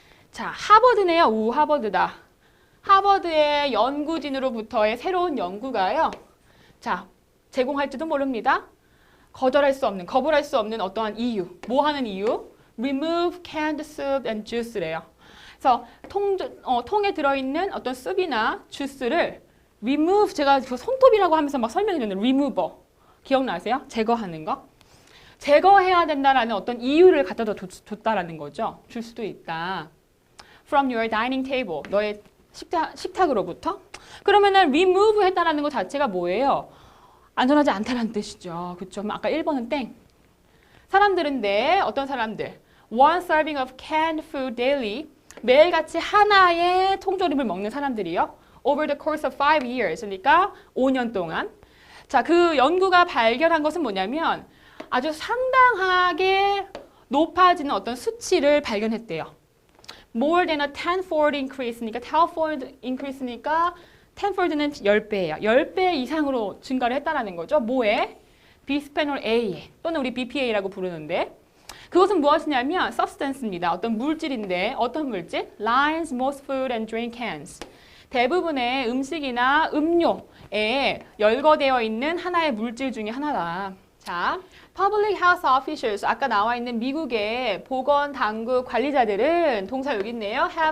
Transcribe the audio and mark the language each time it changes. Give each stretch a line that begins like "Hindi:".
Korean: 자, 하버드네요. 하버드다. 하버드의 연구진으로부터의 새로운 연구가요. 자, 제공할지도 모릅니다. 거부할 수 없는 어떠한 이유. 뭐 하는 이유?
English: Remove canned soup and juice래요.
Korean: 그래서 통에 들어있는 어떤 숲이나 주스를 remove, 제가 그 손톱이라고 하면서 막 설명해 줬는데 remover. 기억나세요? 제거하는 거. 제거해야 된다라는 어떤 이유를 갖다 줬다라는 거죠. 줄 수도 있다.
English: From your dining table.
Korean: 너의 식탁으로부터. 그러면은 remove 했다라는 것 자체가 뭐예요? 안전하지 않다라는 뜻이죠. 그렇죠? 아까 1번은 땡. 사람들인데 어떤 사람들?
English: One serving of canned food daily.
Korean: 매일같이 하나의 통조림을 먹는 사람들이요.
English: Over the course of 5 years.
Korean: 그러니까 5년 동안. 자, 그 연구가 발견한 것은 뭐냐면 아주 상당하게 높아지는 어떤 수치를 발견했대요.
English: More than a tenfold increase니까 tenfold increase니까 tenfold는 10배예요.
Korean: 10배 이상으로 증가를 했다는 거죠. 뭐에? 비스페놀 A에 또는 우리 BPA라고 부르는데 그것은 무엇이냐면 substance입니다. 어떤 물질인데 어떤 물질?
English: Lines most food and drink cans.
Korean: 대부분의 음식이나 음료에 열거되어 있는 하나의 물질 중에 하나다. 자, Public Health Officials, 아까 나와 있는 미국의 보건당국 관리자들은 동사 여기 있네요.